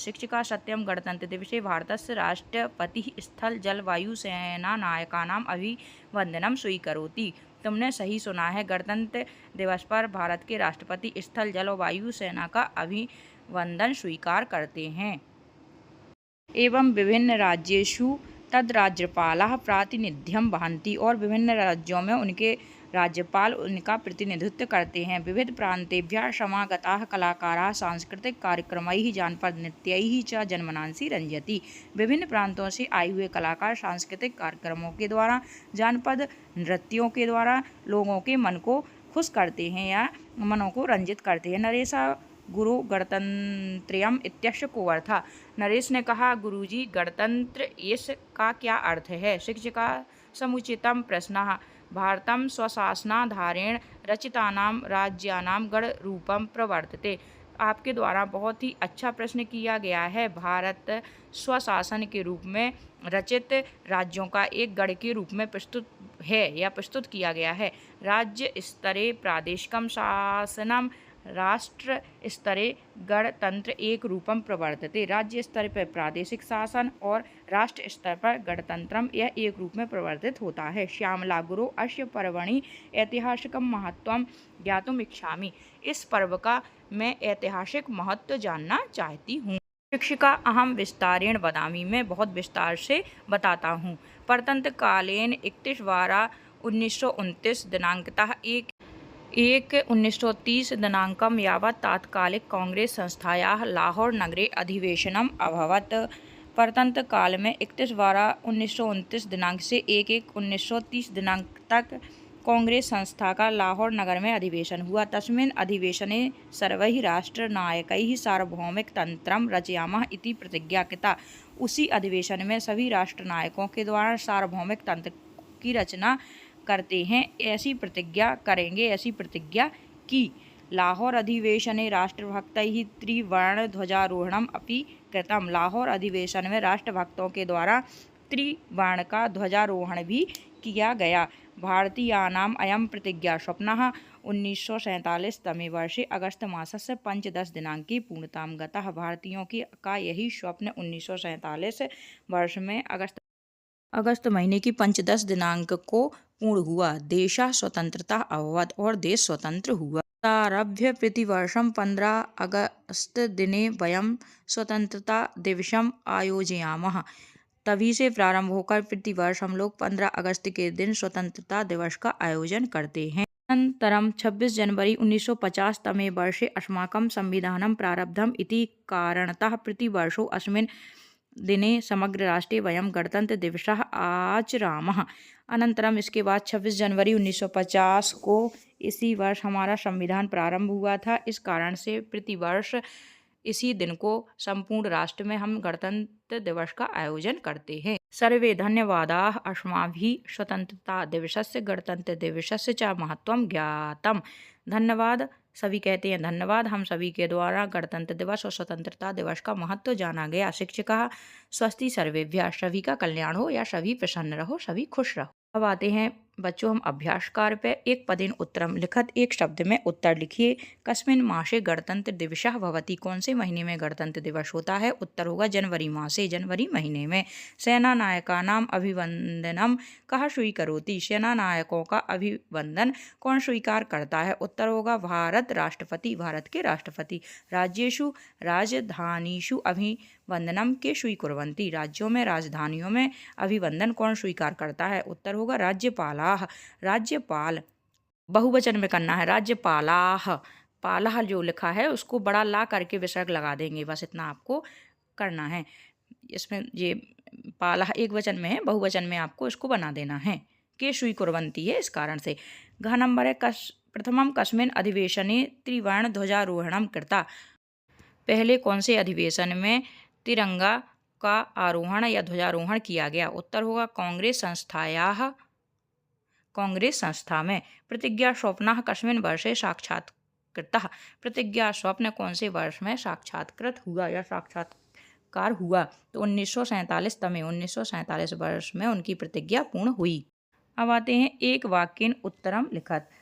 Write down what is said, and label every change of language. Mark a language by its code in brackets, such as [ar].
[sa] शिक्षिका सत्यम गणतंत्र दिवसे भारतस्य राष्ट्रपति स्थल जल वायु सेना नायकानाम अभिवंदनम स्वीकरोति। [hi] तुमने सही सुना है, गणतंत्र दिवस पर भारत के राष्ट्रपति स्थल जल और वायु सेना का अभिवंदन स्वीकार करते हैं। [sa] एवं विभिन्न राज्येषु तद राज्यपालाः प्रातिनिध्यं वहन्ति। [hi] और विभिन्न राज्यों में उनके राज्यपाल उनका प्रतिनिधित्व करते हैं। [sa] विविध प्रान्तेभ्यः समागताः कलाकाराः सांस्कृतिक कार्यक्रमैः जानपद नृत्यैः च जनमनांसि रंजति। [hi] विभिन्न प्रांतों से आए हुए कलाकार सांस्कृतिक कार्यक्रमों के द्वारा, जानपद नृत्यों के द्वारा लोगों के मन को खुश करते हैं या मनों को रंजित करते हैं। [sa] नरेशा गुरु गणतंत्र्यम इत्यस्य को अर्थ। [hi] नरेश ने कहा, गुरुजी गणतंत्र इसका क्या अर्थ है? [sa] शिक्षिका समुचितम प्रश्नः भारतं स्वशासनाधारेण रचितानां राज्यानां गणरूपं प्रवर्तते। [hi] आपके द्वारा बहुत ही अच्छा प्रश्न किया गया है। भारत स्वशासन के रूप में रचित राज्यों का एक गण के रूप में प्रस्तुत है या प्रस्तुत किया गया है। [sa] राज्य स्तरे प्रादेशिकं शासनम राष्ट्र स्तरे गणतंत्र एक रूपम प्रवर्तते। [hi] राज्य स्तर पर प्रादेशिक शासन और राष्ट्र स्तर पर गणतंत्रम यह एक रूप में प्रवर्तित होता है। [sa] श्यामला गुरु अस्य पर्वणि ऐतिहासिकं महत्वं ज्ञातुम् इच्छामि। [hi] इस पर्व का मैं ऐतिहासिक महत्व जानना चाहती हूँ। [sa] शिक्षिका अहम विस्तारेण वदामि, [hi] मैं बहुत विस्तार से बताता हूँ। [sa] परतंत्र कालेन 31/12/1929 दिनांकतः 1/1930 दिनांकं यावत् तात्कालिक कांग्रेस संस्थायाः लाहौर नगरे अधिवेशनम् अभवत्। [hi] परतंत्र काल में 31/12/1929 दिनांक से 1/1/1930 दिनांक तक कांग्रेस संस्था का लाहौर नगर में अधिवेशन हुआ। [sa] तस्मिन् अधिवेशने सर्वैः राष्ट्रनायकैः सार्वभौमिक तंत्रं रचयामः इति प्रतिज्ञा कृता। [hi] उसी अधिवेशन में सभी राष्ट्रनायकों के द्वारा सार्वभौमिक तंत्र की रचना करते हैं, ऐसी प्रतिज्ञा करेंगे, ऐसी प्रतिज्ञा की। [sa] लाहौर अधिवेशने राष्ट्रभक्तैः त्रिवर्णध्वजारोहणम् अपि कृतम्। [hi] लाहौर अधिवेशन में राष्ट्रभक्तों के द्वारा त्रिवर्ण का ध्वजारोहण भी किया गया। [sa] भारतीयानाम् अयं प्रतिज्ञा स्वप्नः 1947 तमे वर्षे अगस्त मासस्य पंचदश दिनांके पूर्णतां गतः। [hi] भारतीयों का यही स्वप्न 1947 वर्ष में अगस्त महीने की पंचदश दिनांक को पूर्ण हुआ। [sa] देशः स्वतंत्रता अभवत् [hi] और देश स्वतंत्र हुआ। [sa] आरभ्य प्रतिवर्षं 15 अगस्त दिने वयं स्वतंत्रता दिवसम् आयोजयामः। [hi] तभी से प्रारंभ होकर प्रतिवर्ष हम लोग 15 अगस्त के दिन स्वतंत्रता दिवस का आयोजन करते हैं। [sa] अनन्तरं 26 जनवरी 1950 तमे वर्षे अस्माकं संविधानं प्रारब्धम् इति कारणतः प्रतिवर्षो अस्मिन् दिने समग्र राष्ट्रे वयं गणतंत्रदिवसः आचरामः। [hi] अनंतरम इसके बाद 26 जनवरी 1950 को इसी वर्ष हमारा संविधान प्रारंभ हुआ था। इस कारण से प्रतिवर्ष इसी दिन को संपूर्ण राष्ट्र में हम गणतंत्र दिवस का आयोजन करते हैं। [sa] सर्वे धन्यवादाः। अस्माभिः स्वतंत्रता दिवसस्य गणतंत्र दिवसस्य च महत्वं ज्ञातम्। [hi] धन्यवाद। सभी कहते हैं धन्यवाद। हम सभी के द्वारा गणतंत्र दिवस और स्वतंत्रता दिवस का महत्व जाना गया। [sa] शिक्षकः स्वस्ति सर्वेभ्यः। [hi] सभी का कल्याण हो या सभी प्रसन्न रहो, सभी खुश रहो। अब आते हैं बच्चों हम अभ्यास कार्य पे। [sa] एक पदेन उत्तरम लिखत, [hi] एक शब्द में उत्तर लिखिए। [sa] कस्मिन् मासे गणतंत्र दिवसः भवति। [hi] कौन से महीने में गणतंत्र दिवस होता है? उत्तर होगा जनवरी मासे, जनवरी महीने में। [sa] सेनानायकानाम् अभिवंदनम कः स्वीकरोति। [hi] सेना नायकों का अभिवंदन कौन स्वीकार करता है? उत्तर होगा भारत राष्ट्रपति, भारत के राष्ट्रपति। [sa] राज्येषु राजधानीषु अभिवंदनम के स्वीकुर्वन्ति। [hi] राज्यों में राजधानियों में अभिवंदन कौन स्वीकार करता है? उत्तर होगा राज्यपालाः, राज्यपाल। बहुवचन में करना है राज्यपालाः। पालाह जो लिखा है उसको बड़ा ला करके विसर्ग लगा देंगे, बस इतना आपको करना है। इसमें ये पालाह एक वचन में है, बहुवचन में आपको इसको बना देना है। के स्वीकुर्वन्ति है इस कारण से। घ नंबर है [sa] प्रथमम कस्मिन् अधिवेशने त्रिवर्ण ध्वजारोहणम कृता। [hi] पहले कौन से अधिवेशन में तिरंगा का आरोहण या ध्वजारोहण किया गया? उत्तर होगा कांग्रेस संस्थायाः, कांग्रेस संस्था में। [sa] प्रतिज्ञा स्वप्नः कस्मिन् वर्षे साक्षात्कृतः। [hi] प्रतिज्ञा स्वप्न कौन से वर्ष में साक्षात्कृत हुआ या साक्षात्कार हुआ? तो 1947 तमे 1947 वर्ष में उनकी प्रतिज्ञा पूर्ण हुई। अब आते हैं [sa] एक वाक्येन उत्तरम लिखत।